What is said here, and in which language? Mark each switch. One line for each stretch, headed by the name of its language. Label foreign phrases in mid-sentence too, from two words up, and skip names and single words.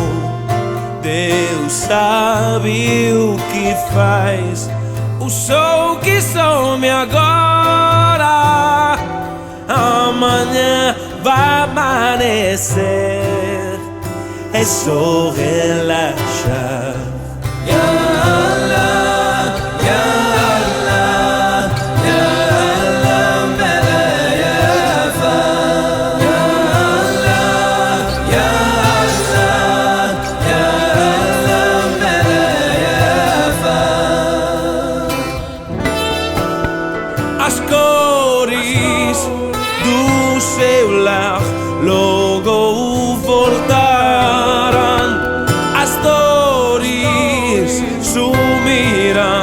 Portuguese: Deus sabe o que faz. O sol que some agora, amanhã vai amanhecer. É só relaxar.
Arabic: يا الله، يا الله، يا الله، Melefa. يا الله، يا الله، يا الله، Melefa.
Portuguese: As cores do seu lar logo voltarão. As dores sumirão.